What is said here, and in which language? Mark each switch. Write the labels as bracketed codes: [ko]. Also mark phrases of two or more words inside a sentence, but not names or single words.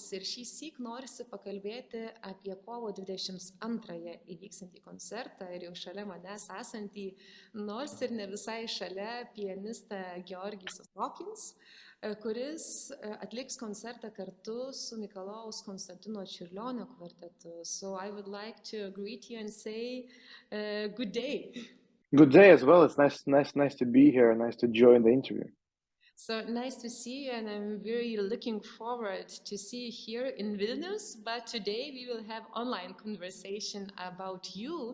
[lt] Ir šį syk norisi pakalbėti apie kovo 22-ąją įvyksantį koncertą ir jau šalia manęs esantį, nors ir ne visai šalia, pianistą Georgijus Osokinas, kuris atliks koncertą kartu su Mikalojaus Konstantino Čiurlionio kvartetu. [en] So I would like to greet you and say good day. Good day as well. It's nice to be here. Nice to join the interview. So nice to see you, and I'm very looking forward to see you here in Vilnius. But today we will have online conversation about you.